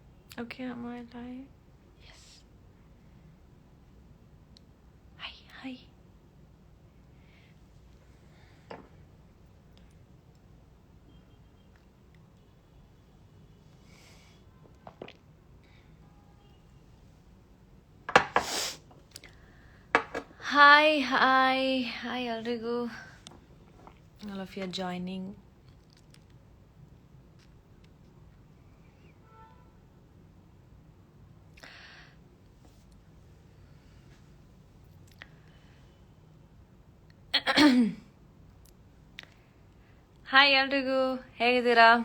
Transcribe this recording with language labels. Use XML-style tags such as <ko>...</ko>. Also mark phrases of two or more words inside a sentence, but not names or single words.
<en>Okay, am I live? Yes. Hi, hi. Hi, hi, hi, Aldrigu. All of you are joining.</en> <kn>ಹಾಯ್ ಎಲ್ರಿಗೂ, ಹೇಗಿದ್ದೀರಾ?</kn>